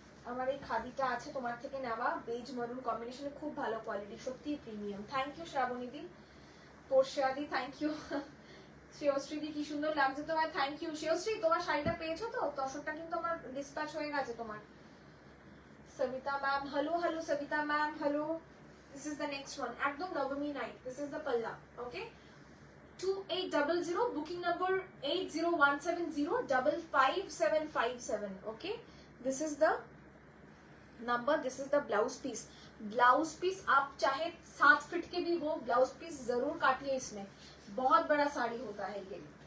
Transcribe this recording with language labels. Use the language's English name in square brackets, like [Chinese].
[Bangla] আমার এই খাদিটা আছে তোমার থেকে নেওয়া, বেজ মারুন কম্বিনেশনে, খুব ভালো কোয়ালিটি, সত্যি premium. Thank you Shrabani the, পরশিয়াদি thank you. Shreyashree দি কি সুন্দর লাগছে তোমার, থ্যাংক ইউ. শ্রেয়শ্রী তোমার শাড়িটা পেয়েছো তো? তসরটা কিন্তু আমার ডিসপ্যাচ হয়ে গেছে তোমার. Sabita ma'am hello, Sabita ma'am hello. [English] This is the next one, ekdom Navami night. This is the palla. Okay, 2800, booking number 8017055757. Okay, this is the number. This is the blouse piece. [Hindi] Blouse piece आप चाहे 7 feet के भी हो, blouse piece जरूर काटिए. इसमें बहुत बड़ा साड़ी होता है ये.